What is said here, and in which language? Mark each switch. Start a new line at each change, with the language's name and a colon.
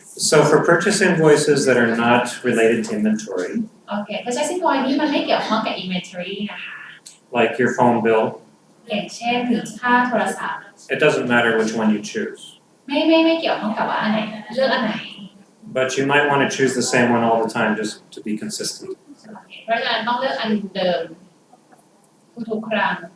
English: So for purchase invoices that are not related to inventory,
Thai: โอเค purchase invoice นี่มันไม่เกี่ยวข้องกับ inventory นะคะ
English: like your phone bill,
Thai: อย่างเช่นค่าโทรศัพท์
English: it doesn't matter which one you choose.
Thai: ไม่เกี่ยวข้องกับว่าอันไหนเลือกอันไหน
English: But you might want to choose the same one all the time just to be consistent.
Thai: เพราะฉะนั้นต้องเลือกอันเดิมทุกๆครั้ง